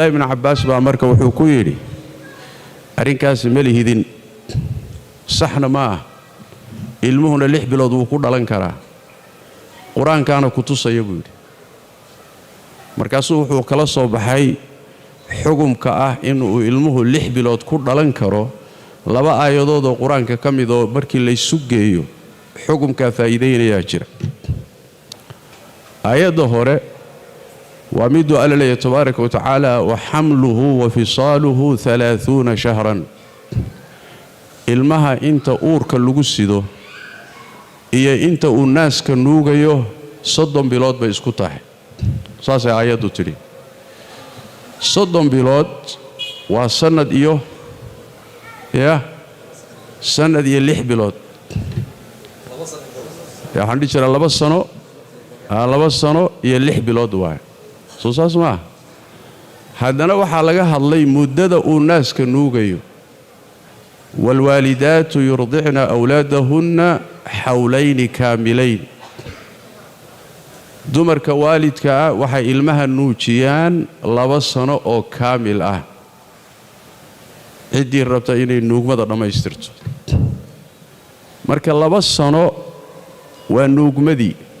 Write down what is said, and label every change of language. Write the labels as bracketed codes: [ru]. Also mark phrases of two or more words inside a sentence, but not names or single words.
[so] ibn Abbas baa marka wuxuu ku yiri arinkaas ma lihidin saxna ma ilmuhuna 6 bilood uu ku dhalan karaa quraankaana ku tusaya buu yiri markaas wuxuu kala soo baxay xukumka ah inuu ilmuhu 6 bilood ku dhalan karo laba aayadood oo quraanka kamid oo markii la isu geeyo xukumka faa'iideynaya jira aayada hore waa mid [ar] الله تبارك وتعالى وحمله وفصاله 30 شهرا [so] ilmaha inta uurka lagu sido iyo inta uu naaska nuugayo 30 bilood bay isku tahay saas ay aayadu tiri 30 bilood waa sanad iyo sanad iyo 6 bilood waxaan dhici jiraa 2 sano 2 sano iyo 6 bilood waay soo saas ma haddana waxaa laga hadlay muddada uu naaska nuugayo [ar] والوالدات يرضعن أولادهن حولين كاملين [so] dumarka waalidka ah waxay ilmaha nuujiyaan 2 sano oo kaamil ah cidii rabta inay nuugmada dhamaystirto marka 2 sano waa nuugmadii